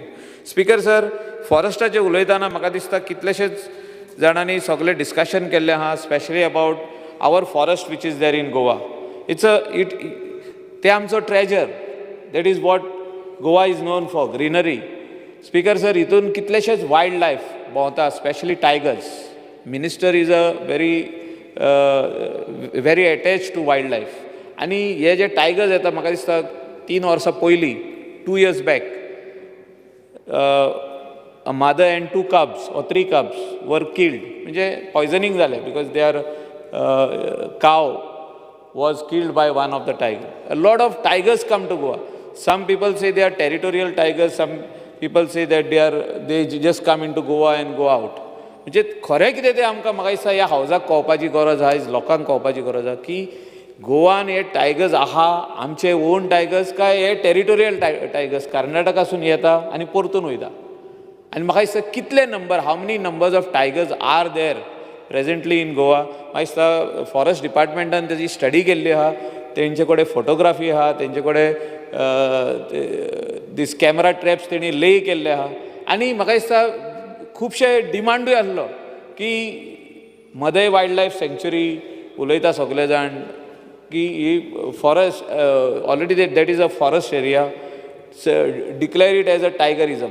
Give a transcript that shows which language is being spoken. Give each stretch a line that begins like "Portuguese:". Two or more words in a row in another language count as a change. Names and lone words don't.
English: Speaker sir,
Konkani: फॉरेस्टाचें उलयतना म्हाका दिसता कितलेशेच जाणांनी सगळें डिस्कशन केल्लें आहा
English: specially about our forest which is there in Goa.
Konkani: ते आमचो ट्रेजर.
English: That is what Goa is known for greenery. Speaker sir,
Konkani: हितून कितलेशेच
English: wild life
Konkani: भोंवता
English: specially tigers. Minister is a very attached to wildlife.
Konkani: आणि हे जे टायगर्स येता म्हाका दिसता 3 वर्सां पयलीं
English: 2 years back a mother and 2 cubs or 3 cubs were killed.
Konkani: म्हणजे पॉयझनिंग जालें
English: because they are cow was killed by one of the tiger. A lot of tigers come to Goa. Some people say they are territorial tigers, some people say that they just come into Goa and go out.
Konkani: म्हणजे खरें कितें तें आमकां म्हाका दिसता ह्या हावजाक कळपाची गरज आहा, लोकांक कळपाची गरज आहा की गोवान हे टायगर्स आहा आमचे
English: own tigers
Konkani: काय हे
English: territorial tigers
Konkani: कर्नाटकासून येता आनी परतून वयता. आनी म्हाका दिसता कितले नंबर
English: how many numbers of tigers are there presently in Goa.
Konkani: म्हाका दिसता फॉरेस्ट डिपार्टमेंटान तेजी स्टडी केल्ली आहा, तेंचे कडेन फोटोग्राफी आहा, तेंचे कडेन
English: these camera traps
Konkani: तेणी ले केल्ले आहा. आनी म्हाका दिसता खुबशे डिमांडूय आसलो की मदय वायल्ड लायफ सँक्च्युरी उलयता सगळे जाण की ही
English: forest already that is a forest area declare it as a tiger reserve.